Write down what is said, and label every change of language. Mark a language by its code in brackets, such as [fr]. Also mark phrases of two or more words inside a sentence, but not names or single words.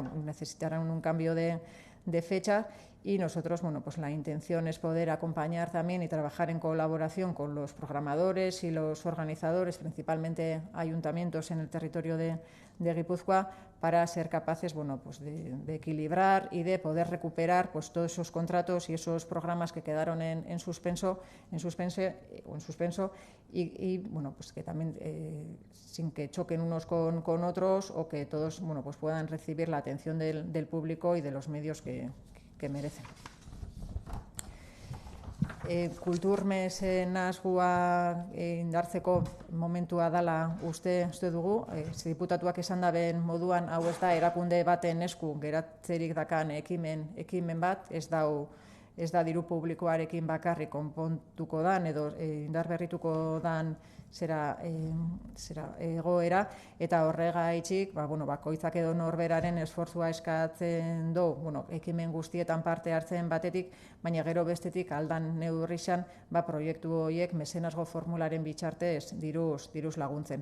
[es] necesitarán un cambio de fecha, y nosotros la intención es poder acompañar también y trabajar en colaboración con los programadores y los organizadores, principalmente ayuntamientos en el territorio de Guipúzcoa, para ser capaces de equilibrar y de poder recuperar todos esos contratos y esos programas que quedaron en suspenso y que también sin que choquen unos con otros, o que todos puedan recibir la atención del público y de los medios que merecen. [eu] kultur mezenazgoa indartzeko momentua dela uste dugu. Diputatuak esan daben moduan, hau ez da erakunde baten esku geratzerik dakan ekimen bat, ez da diru publikoarekin bakarrik konpontuko dan edo indarberrituko dan egoera, eta horregaitzik bakoitzak edo norberaren esfortzua eskatzen du ekimen guztietan parte hartzen batetik, baina gero bestetik aldan neurrixan proiektu horiek mezenazgo formularen bitxartez diruz laguntzen.